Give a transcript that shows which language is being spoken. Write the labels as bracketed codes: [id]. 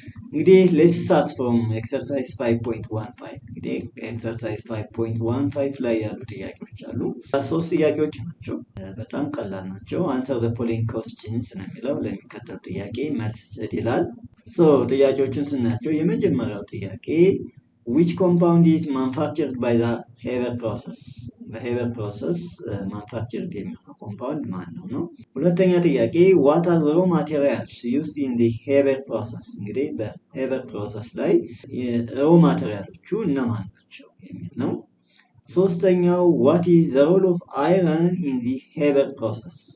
[am] እንግዲህ [en] ሌትስ ስታርት ፍሮም ኤክሰርሳይዝ 5.15። [am] እንግዲህ ኤክሰርሳይዝ 5.15 ላይ ያሉ ጥያቄዎች አሉ። ሶስት ጥያቄዎች ናቸው፣ በጣም ቀላል ናቸው። [en] አንሰር ዘ ፎሎዊንግ ኮስችንስ [am] ነው የሚለው። ለሚከተሉ ጥያቄ መልስ ስጥ ይላል። ጥያቄዎቹን ስናያቸው የመጀመሪያው ጥያቄ [en] which compound is manufactured by the Haber process? [am] በሄበር ፕሮሰስ manufactured የሚሆነው ኮምፓውንድ ማን ነው? ሁለተኛ ጥያቄ [en] what are the raw materials used in the Haber process? [am] እንግዲህ በሄበር ፕሮሰስ ላይ ሮ ማቴሪያሎቹ እነማን ናቸው የሚል ነው። ሶስተኛው [en] what is the role of iron in the Haber process?